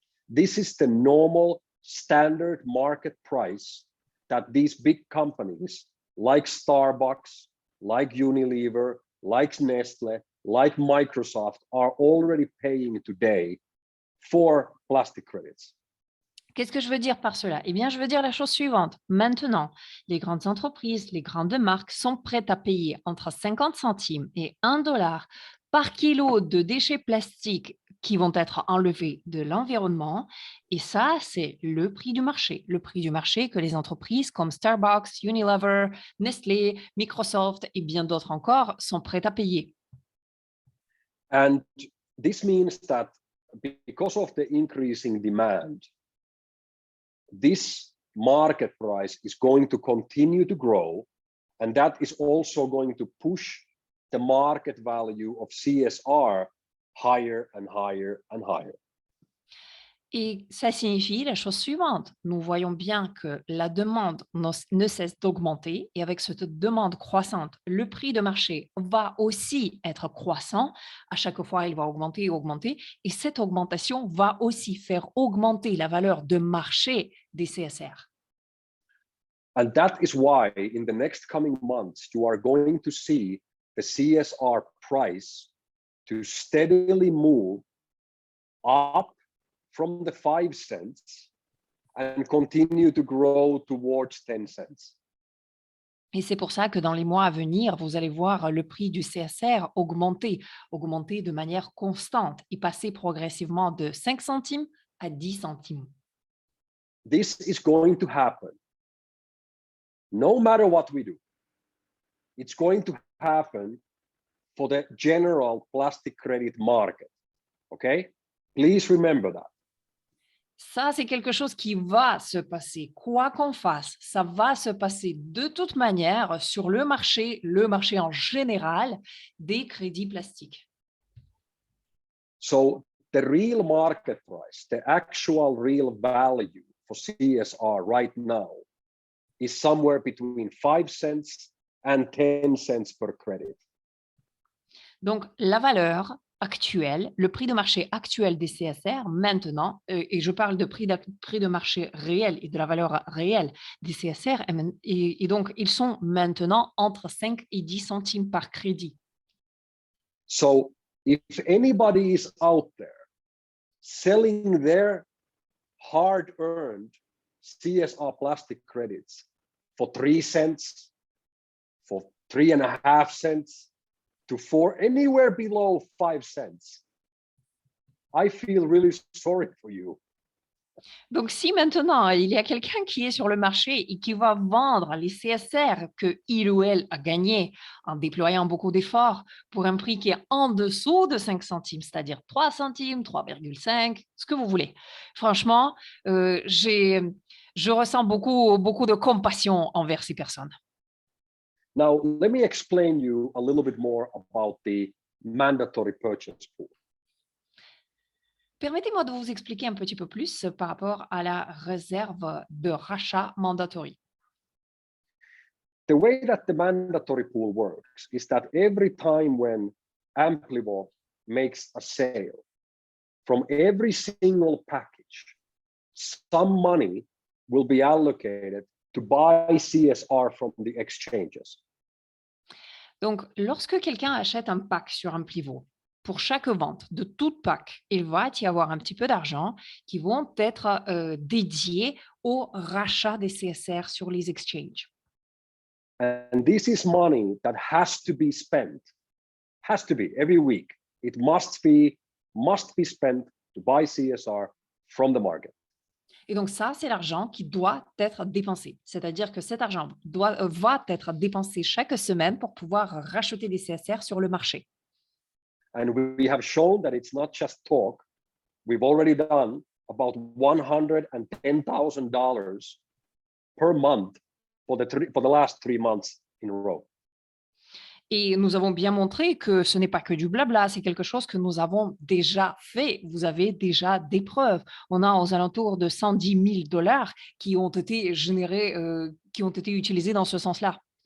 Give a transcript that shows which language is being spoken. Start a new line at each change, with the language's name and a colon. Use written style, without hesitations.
English: This is the normal standard market price that these big companies like Starbucks, like Unilever, like Nestle, like Microsoft are already paying today for plastic credits.
French: Qu'est-ce que je veux dire par cela? Eh bien, je veux dire la chose suivante. Maintenant, les grandes entreprises, les grandes marques sont prêtes à payer entre 50 centimes et $1 par kilo de déchets plastiques qui vont être enlevés de l'environnement. Et ça, c'est le prix du marché. Le prix du marché que les entreprises comme Starbucks, Unilever, Nestlé, Microsoft et bien d'autres encore sont prêtes à payer.
English: And this means that because of the increasing demand, this market price is going to continue to grow, and that is also going to push the market value of CSR higher and higher and higher.
French: Et ça signifie la chose suivante. Nous voyons bien que la demande ne cesse d'augmenter et avec cette demande croissante, le prix de marché va aussi être croissant. À chaque fois, il va augmenter et augmenter. Et cette augmentation va aussi faire augmenter la valeur de marché des CSR.
English: And that is why in the next coming months, you are going to see the CSR price to steadily move up from the 5 cents and continue to grow towards 10 cents.
French: Et c'est pour ça que dans les mois à venir, vous allez voir le prix du CSR augmenter de manière constante et passer progressivement de 5 centimes à 10 centimes.
English: This is going to happen no matter what we do. It's going to happen for the general plastic credit market. Okay? Please remember that.
French: Ça, c'est quelque chose qui va se passer. Quoi qu'on fasse, ça va se passer de toute manière sur le marché en général des crédits plastiques.
English: So the real market price, the actual real value for CSR right now is somewhere between 5 cents and 10 cents per credit.
French: Donc, la valeur actuelle, le prix de marché actuel des CSR maintenant, et je parle de prix de marché réel et de la valeur réelle des CSR, et donc ils sont maintenant entre 5 et 10 centimes par crédit.
English: So if anybody is out there selling their hard-earned CSR plastic credits for 3 cents, for 3.5 cents, to 4, anywhere below 5 cents, I feel really sorry for you.
French: Donc, si maintenant il y a quelqu'un qui est sur le marché et qui va vendre les CSR que il ou elle a gagné en déployant beaucoup d'efforts pour un prix qui est en dessous de 5 centimes, c'est-à-dire 3 centimes, 3,5, ce que vous voulez. Franchement, je ressens beaucoup de compassion envers ces personnes.
English: Now, let me explain you a little bit more about the mandatory purchase pool.
French: Permettez-moi de vous expliquer un petit peu plus par rapport à la réserve de rachat mandatory.
English: The way that the mandatory pool works is that every time when Amplivor makes a sale, from every single package, some money will be allocated to buy CSR from the exchanges.
French: Donc, lorsque quelqu'un achète un pack sur Amplivo, pour chaque vente de toute pack, il va y avoir un petit peu d'argent qui vont être dédiés au rachat des CSR sur les exchanges.
English: And this is money that has to be spent, has to be every week. It must be spent to buy CSR from the market.
French: Et donc ça, c'est l'argent qui doit être dépensé. C'est-à-dire que cet argent va être dépensé chaque semaine pour pouvoir racheter des CSR sur le marché.
English: And we have shown that it's not just talk. We've already done about $110,000 per month for the last 3 months in a row.
French: Et nous avons bien montré que ce n'est pas que du blabla, c'est quelque chose que nous avons déjà fait. Vous avez déjà des preuves. On a aux alentours de $110,000 qui ont été générés, qui ont été utilisés dans ce sens-là.